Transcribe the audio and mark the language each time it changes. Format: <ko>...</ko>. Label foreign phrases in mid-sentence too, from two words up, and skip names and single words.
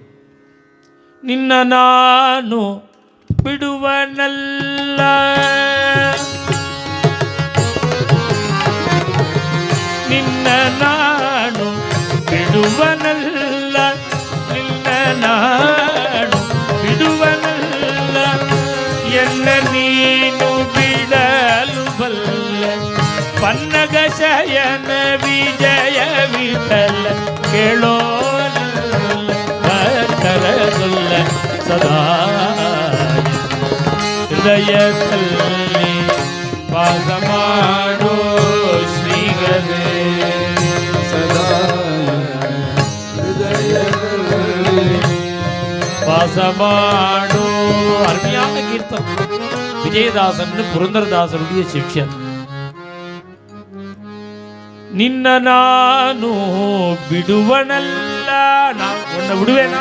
<kn>ನಿನ್ನ ನಾನು ಬಿಡುವನಲ್ಲ, ನಿನ್ನ ನಾನು ಬಿಡುವನಲ್ಲ, ನಿನ್ನ ನಾನು ಬಿಡುವನಲ್ಲ, ಎನ್ನ ನೀನು ಬಿಡಲು ಬಲ್ಲ, ಪನ್ನಗ ಶಯನ ವಿಜಯ ವಿಠಲ ಕೇಳೋನಲ್ಲ, ಭಕ್ತರಲ್ಲ ಸದಾ ಹೃದಯದಲ್ಲಿ ವಾಸ ಮಾಡೋ ಶ್ರೀಗರೇ, ಸದಾ ಹೃದಯದಲ್ಲಿ ವಾಸ ಮಾಡೋ.</kn> <ta>அருமையான கீர்த்தனம். விஜயதாசன் புரந்தரதாசனுடைய சிஷ்யன்.</ta> <kn>ನಿನ್ನ ನಾನು ಬಿಡುವನಲ್ಲ,</kn> <ta>நான் உன்னை விடுவேனா?</ta>